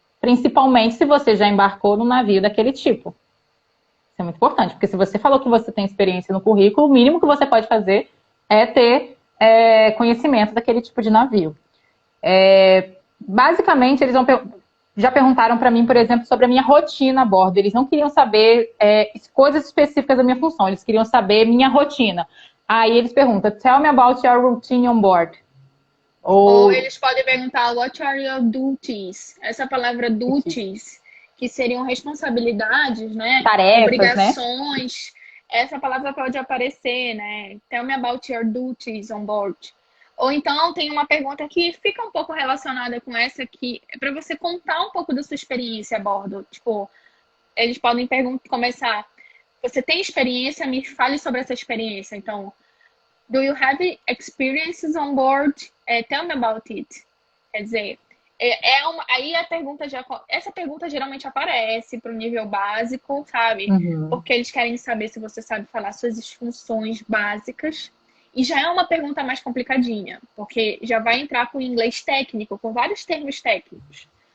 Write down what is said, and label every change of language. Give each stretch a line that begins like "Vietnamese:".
Portuguese: Principalmente se você já embarcou num navio daquele tipo. Isso é muito importante, porque se você falou que você tem experiência no currículo, o mínimo que você pode fazer é ter conhecimento daquele tipo de navio. Basicamente, eles já perguntaram para mim, por exemplo, sobre a minha rotina a bordo. Eles não queriam saber coisas específicas da minha função, eles queriam saber minha rotina. Aí eles perguntam,
English: tell me about your routine on board.
Portuguese: Ou eles podem perguntar,
English: what are your duties?
Portuguese: Essa palavra duties, que seriam responsabilidades, né? Tarefas, obrigações. Né? Essa palavra pode aparecer, né?
English: Tell me about your duties on board.
Portuguese: Ou então tem uma pergunta que fica um pouco relacionada com essa aqui, é para você contar um pouco da sua experiência a bordo. Tipo, eles podem começar, você tem experiência? Me fale sobre essa experiência.
English: Então, do you have experiences on board? Tell me about it.
Portuguese: Quer dizer, aí essa pergunta geralmente aparece para o nível básico, sabe? Porque eles querem saber se você sabe falar suas funções básicas. E já é uma pergunta mais complicadinha, porque já vai entrar com o inglês técnico, com vários termos técnicos.